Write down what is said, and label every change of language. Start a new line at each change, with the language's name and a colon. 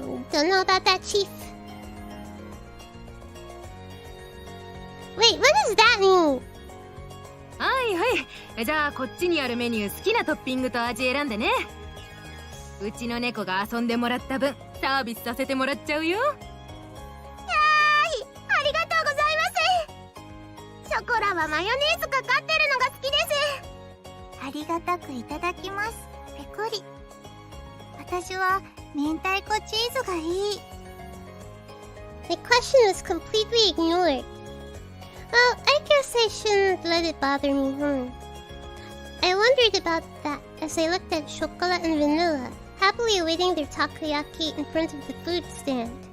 English: Don't know about that, Chief. Wait, what does that mean?
Japanese: はいはい。じゃあこっちにあるメニュー好きなトッピングと味選んでね。うちの猫が遊んでもらった分サービスさせてもらっちゃうよ。ありがとうございます。ショコラはマヨネーズかかってるのが好きです。ありがたくいただきます。ペコリ。私は明太子チーズがいい。
English: My question was completely ignored. Well, I guess I shouldn't let it bother me, I wondered about that as I looked at Chocola and Vanilla, happily awaiting their takoyaki in front of the food stand.